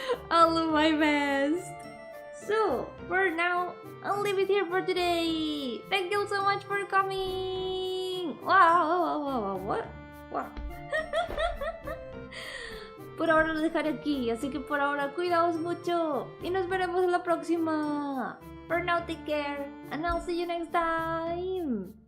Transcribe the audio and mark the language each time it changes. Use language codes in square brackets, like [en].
[en] I'll do my best. So, for now, I'll leave it here for today. Thank you so much for coming. Wow, what? Wow. [es] Por ahora lo dejaré aquí, así que por ahora cuidaos mucho y nos veremos en la próxima. [en] For now, take care, and I'll see you next time.